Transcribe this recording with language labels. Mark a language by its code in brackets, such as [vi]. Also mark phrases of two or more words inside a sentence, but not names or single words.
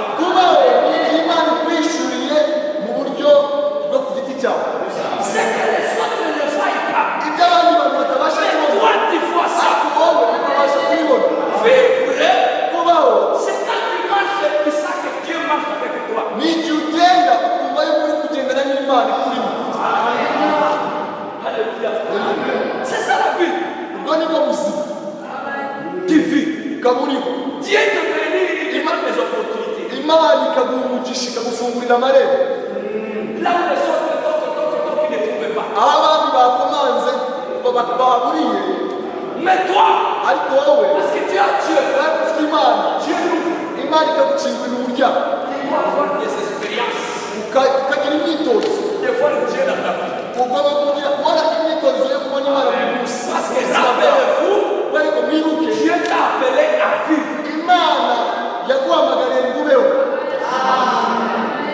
[rw] kubaho ni imana ikwishuriye mu buryo bwo ku giti cyawe [fr] C'est que les autres ne faillent pas. [rw] ibyo abandi bantu batabasha [fr] Mais [rw] kubona [fr] toi, tu vois ça. [rw] ariko wowe ukabasha kubibona [fr] Vivre, [rw] kubaho [fr] c'est quand tu marches et tu sais que Dieu marche avec toi. [rw] ni igihe ugenda ukumva yuko uri kugendana n'imana ikurimo [fr] Alléluia. C'est ça la vie. [rw] ubwo ni bwo buzima [fr] Tu vis. [rw] ukaba uriho [fr] Dieu te bénit, il donne des opportunités. [rw] imana ikaguha umugisha ikagufungurira amarembo [fr] Là où les autres qui ne trouvent pas. [rw] aho abandi bakomanze baburiye [fr] Mais toi, [rw] ariko wowe [fr] parce que tu as Dieu, [rw] kubera ko ufite imana [fr] Dieu nous [rw] imana ikagukingurira umuryango [fr] tu dois avoir des expériences. [rw] ukagira imyitozo [fr] De voir Dieu dans ta vie. [rw] ugomba kugira kubona imyitozo yo kubona imana buri munsi [fr] Parce que rappelez-vous, [rw] ariko mwibuke [fr] Dieu t'a appelé à vivre. [rw] imana yaguhamagariye ngo ubeho